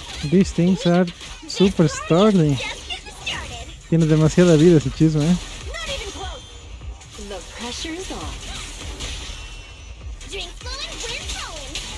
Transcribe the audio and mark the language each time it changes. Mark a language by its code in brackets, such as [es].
[en] These things are super startling. [es] Tiene demasiada vida ese chisme, ¿eh? [en] The pressure's on. Drink slow and we're rolling.